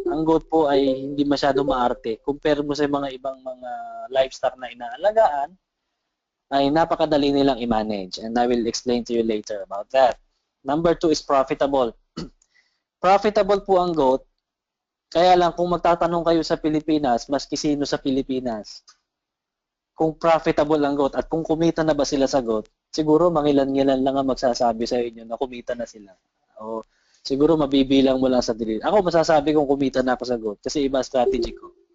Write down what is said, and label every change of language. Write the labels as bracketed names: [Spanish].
[Filipino] Ang goat po ay hindi masyado maarte. Compare mo sa mga ibang mga livestock na inaalagaan, ay napakadali nilang i-manage. [English] And I will explain to you later about that. Number 2 is profitable. Profitable [Filipino] po ang [English] goat. [Filipino] Kaya lang kung magtatanong kayo sa Pilipinas, maski sino sa Pilipinas, kung profitable ang goat at kung kumita na ba sila sa goat, siguro mangilan-ngilan lang ang magsasabi sa inyo na kumita na sila. O siguro mabibilang mo lang sa dili. Ako masasabi kong kumita na ako sa goat kasi iba strategy ko.